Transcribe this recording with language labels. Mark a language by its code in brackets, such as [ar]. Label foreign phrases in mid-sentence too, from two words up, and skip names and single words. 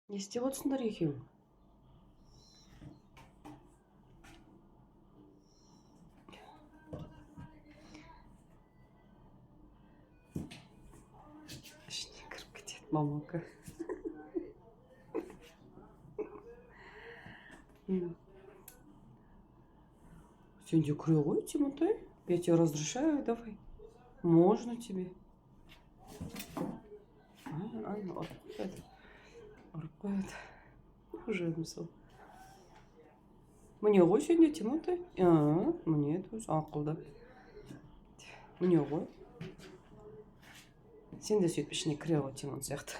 [kk] Не істеп отырсыңдар екеуің? Ішіне кіріп кетеді мамака. Сен де кіре ғой, Тимотай. [ru] Я тебе разрешаю, давай. Можно тебе. [kk] Ұрып қояды. Ұрып қояды. Уже мысал. Міне ғой сен де, Тимотай. Міне тоже ақылды. Міне ғой. Сен де сөйтіп ішіне кіре ғой, Тимон сияқты.